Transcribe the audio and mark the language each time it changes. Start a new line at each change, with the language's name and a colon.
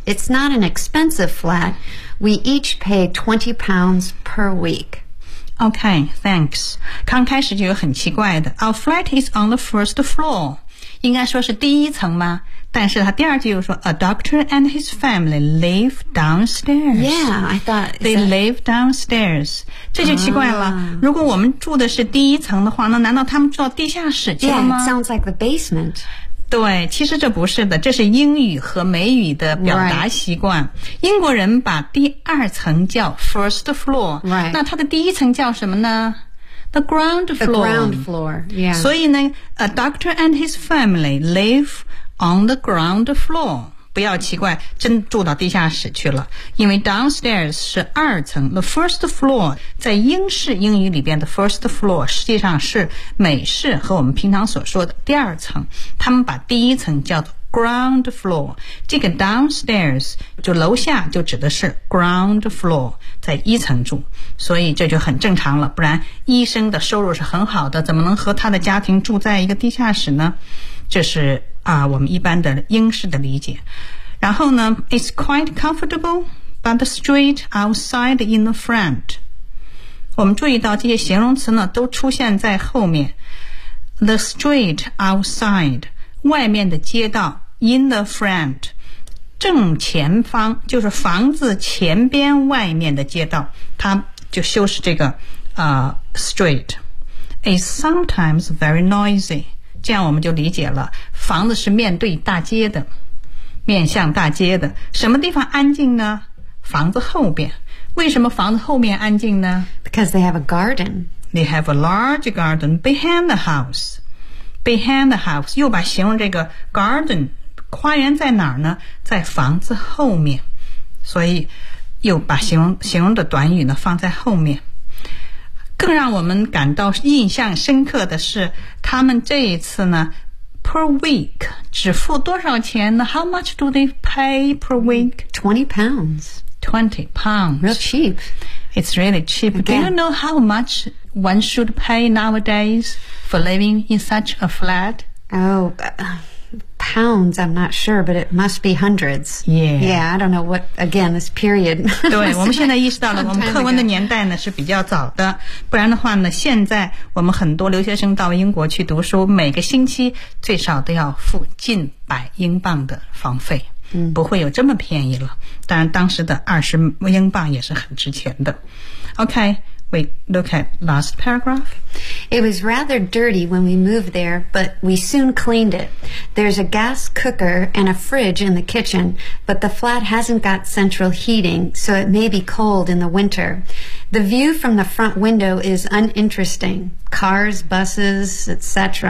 English: It's not an expensive flat. We each pay £20 per week. OK, thanks.
Chinese: 刚开始就有很奇怪的。
English: Our flat is on the first floor.
Chinese: 应该说是第一层吗？但是他第二句又说
English: ,a doctor and his family live downstairs. Yeah, I thought,
Chinese: They live downstairs. 这就奇怪了。如果我们住的是第一层的话，那难道他们住到地下室去了吗？
English: Yeah, it sounds like the basement.
Chinese: 对，其实这不是的，这是英语和美语的表达习惯、
English: right.
Chinese: 英国人把第二层叫 first floor、
English: right.
Chinese: 那它的第一层叫什么呢？
English: the ground floor, the ground floor.、Yeah.
Chinese: 所以呢
English: a doctor and his family live on the ground floor,
Chinese: 不要奇怪真住到地下室去了，因为 downstairs 是二层 the first floor 在英式英语里边的 first floor 实际上是美式和我们平常所说的第二层，他们把第一层叫做 ground floor, 这个 downstairs 就楼下就指的是 ground floor, 在一层住，所以这就很正常了，不然医生的收入是很好的，怎么能和他的家庭住在一个地下室呢？这是啊，我们一般的英式的理解。然后呢
English: It's quite comfortable, but the street outside in the front,
Chinese: 我们注意到这些形容词呢都出现在后面。
English: The street outside,
Chinese: 外面的街道 ,
English: in the front,
Chinese: 正前方就是房子前边外面的街道，它就修饰这个street.
English: It's sometimes very noisy.
Chinese: 这样我们就理解了，房子是面对大街的，面向大街的。什么地方安静呢？房子后边。为什么房子后面安静呢？
English: Because they have a garden. They have a large garden behind the house. Behind the house.
Chinese: 又把形容这个 garden, 花园在哪儿呢？在房子后面。所以又把形容的短语呢放在后面。更让我们感到印象深刻的是，他们这一次呢 per week 只付多少钱呢？
English: How much do they pay per week? £20. 20 pounds. Real cheap. It's really cheap. Again. Do you know how much one should pay nowadays for living in such a flat? Oh, pounds, I'm not sure, but it must be hundreds. Yeah. Yeah, I don't know what, again, this period.
Chinese: 对，我们现在意识到了我们课文的年代呢是比较早的，不然的话呢，现在我们很多留学生到英国去读书，每个星期最少都要付近百英镑的房费。不会有这么便宜了，当然当时的20英镑也是很值钱的。
English: OK, we look at last paragraph. It was rather dirty when we moved there, but we soon cleaned it. There's a gas cooker and a fridge in the kitchen, but the flat hasn't got central heating, so it may be cold in the winter. The view from the front window is uninteresting. Cars, buses, etc.